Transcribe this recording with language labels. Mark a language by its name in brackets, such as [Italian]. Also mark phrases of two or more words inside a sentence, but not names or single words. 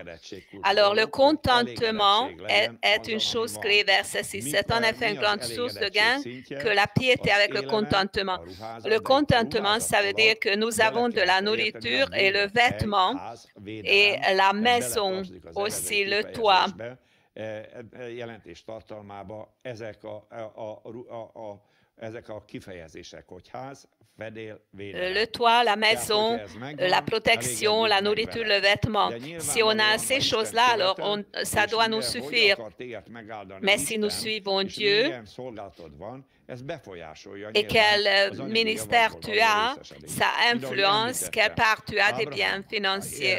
[French] Alors, le contentement est une chose clé, verset 6. C'est en effet une grande source de gain que la piété avec avec le contentement. Le contentement, ça veut dire que nous avons de la nourriture et le vêtement et la maison, aussi le toit. [Hungarian] Jelentés tartalmába ezek a kifejezések, hogy ház, fedél, védelem. [French] Le toit, la maison, la protection, la nourriture, le vêtement. Si on a ces choses-là, alors ça doit nous suffire. Mais si nous suivons Dieu, et quel ministère tu as, ça influence quelle part tu as des biens financiers.